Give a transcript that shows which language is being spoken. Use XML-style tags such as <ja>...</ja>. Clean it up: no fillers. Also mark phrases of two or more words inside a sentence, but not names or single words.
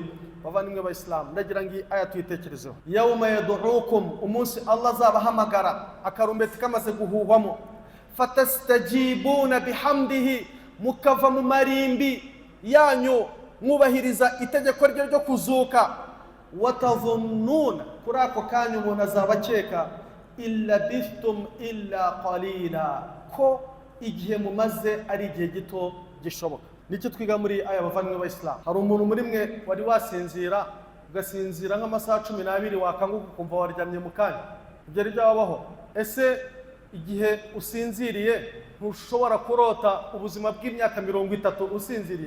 <rw>Bavandimwe b'Abayisilamu, ndagira ngo iyi aya tuyitekerezeho.</rw> <ar>يوم يدعوكم,</ar> <rw>umunsi Allah azabahamagara akarumbeti kamaze guhuhwamo,</rw> <ar>فتستجيبون بحمده,</ar> <rw>mukava mu marimbi yanyu mwubahiriza itegeko rye ryo kuzuka, watadhunnuna, kuri ako kanya umuntu azabakeka</rw> <ar>إلا لبثتم إلا قليلا,</ar> <rw>ko igihe mumaze ari igihe gito gishoboka. Niki twiga muri aya bavandimwe b'Abayisilamu? Hari umuntu muri mwe wari wasinzira ugasinzira nk'amasaha 12 wakanguka ukumva waryamye mu kanya, ibyo ari byabaho? Ese igihe usinziriye ntushobora kurota ubuzima bw'imyaka 30 usinziriye?</rw>